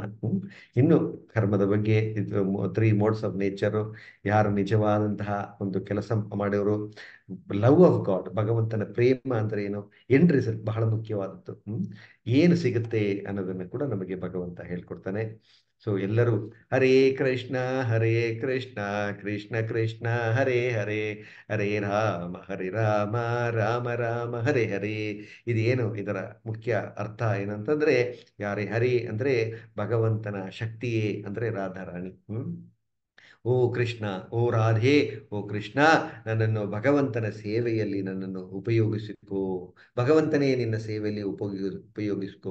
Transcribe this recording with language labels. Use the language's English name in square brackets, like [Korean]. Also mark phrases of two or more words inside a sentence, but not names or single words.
[Kannada] ಇನ್ನು ಕರ್ಮದ ಬಗ್ಗೆ ಇದು 3 [English] modes of nature, [Kannada] ಯಾರು ನಿಜವಾದಂತಹ ಒಂದು ಕೆಲಸ ಮಾಡಿವರು, [English] love of God, [Kannada] ಭಗವಂತನ ಪ್ರೇಮ ಅಂದ್ರೆ ಏನು, [English] end result [Kannada] ಬಹಳ ಮುಖ್ಯವಾದದ್ದು. ಏನು ಸಿಗುತ್ತೆ ಅನ್ನೋದನ್ನು ಕೂಡ ನಮಗೆ ಭಗವಂತ ಹೇಳ್ಕೊಡ್ತಾನೆ. [Sanskrit] ಸೊ ಎಲ್ಲರೂ ಹರೇ ಕೃಷ್ಣ ಹರೇ ಕೃಷ್ಣ, ಕೃಷ್ಣ ಕೃಷ್ಣ ಹರೇ ಹರೇ, ಹರೇ ರಾಮ ರಾಮ ರಾಮ ಹರೇ ಹರೇ. [Kannada] ಇದೇನು ಇದರ ಮುಖ್ಯ ಅರ್ಥ ಏನಂತಂದ್ರೆ, ಯಾರೇ ಹರಿ ಅಂದ್ರೆ ಭಗವಂತನ ಶಕ್ತಿಯೇ ಅಂದ್ರೆ ರಾಧಾರಾಣಿ. ಓ ಕೃಷ್ಣ, ಓ ರಾಧೆ, ಓ ಕೃಷ್ಣ, ನನ್ನನ್ನು ಭಗವಂತನ ಸೇವೆಯಲ್ಲಿ ನನ್ನನ್ನು ಉಪಯೋಗಿಸಿಕೋ. ಭಗವಂತನೇ ನಿನ್ನ ಸೇವೆಯಲ್ಲಿ ಉಪಯೋಗಿಸ್ಕೋ.